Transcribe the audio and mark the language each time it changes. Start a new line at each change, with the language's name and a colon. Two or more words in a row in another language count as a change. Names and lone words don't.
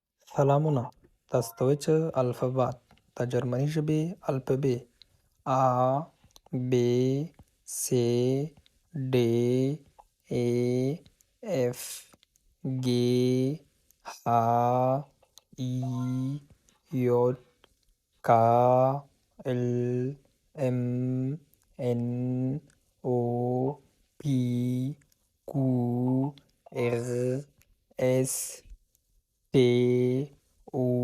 Pashto: سلامونه! تاسو ته وایي چې الفبات د جرمني ژبې الفبې
German: A B C D E F G H I J K L M N O P Q R S T U